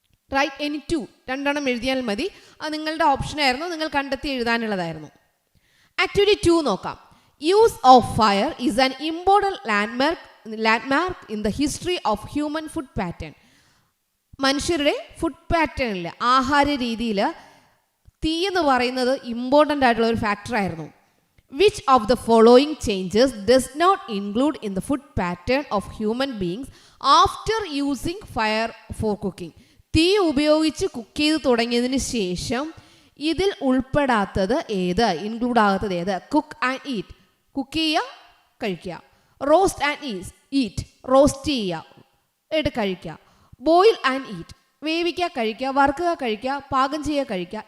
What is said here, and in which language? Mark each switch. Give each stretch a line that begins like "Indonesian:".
Malayalam: Right any 2, 2 എഴുതിയാൽ മതി. അത് നിങ്ങളുടെ ഓപ്ഷനായിരുന്നു, നിങ്ങൾ കണ്ടെത്തി എഴുതാനുള്ളതായിരുന്നു. ആക്ടിവിറ്റി 2 നോക്കാം.
English: Use of fire is an important landmark in the history of human food pattern.
Malayalam: മനുഷ്യരുടെ ഫുഡ് പാറ്റേണിൽ, ആഹാര രീതിയിൽ തീ എന്ന് പറയുന്നത് ഇമ്പോർട്ടൻ്റ് ആയിട്ടുള്ള ഒരു ഫാക്ടറായിരുന്നു.
English: Which of the following changes does not include in the food pattern of human beings after using fire for cooking?
Malayalam: തീ ഉപയോഗിച്ച് കുക്ക് ചെയ്ത് തുടങ്ങിയതിന് ശേഷം ഇതിൽ ഉൾപ്പെടാത്തത് ഏത്, ഇൻക്ലൂഡ് ആകാത്തത് ഏത്?
English: cook and eat,
Malayalam: കുക്ക് ചെയ്യുക കഴിക്കുക.
English: roast and eat,
Malayalam: റോസ്റ്റ് ചെയ്യുക എടുത്ത് കഴിക്കുക.
English: boil and eat,
Malayalam: വേവിക്കുക കഴിക്കുക, വറുക്കുക കഴിക്കുക, പാകം ചെയ്യുക കഴിക്കുക.